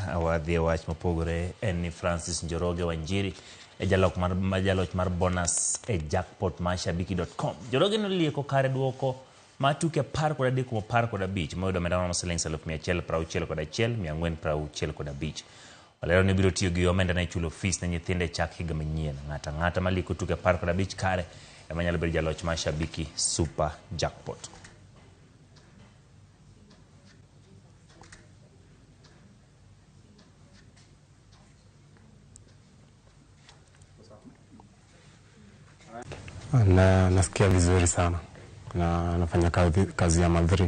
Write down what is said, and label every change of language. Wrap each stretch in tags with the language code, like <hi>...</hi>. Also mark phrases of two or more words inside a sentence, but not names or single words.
<luo>awadhi wach mopogore en Francis Njoroge Wanjiri jaloch mar bonus jackpot mashabiki.com. Njoroge nolieko kare duoko matuke 10-15 moyudo omenda ma siling 161,465. Walero ni biro tiyo gi omenda na chulo fees ne nyithinde chak higa manyien. Ng'ata maliko tuke 15 kare emanyalo bedo jaloch mashabiki super jackpot.</luo> <sw>Nasikia vizuri sana na nafanya kazi ya madhri.</sw>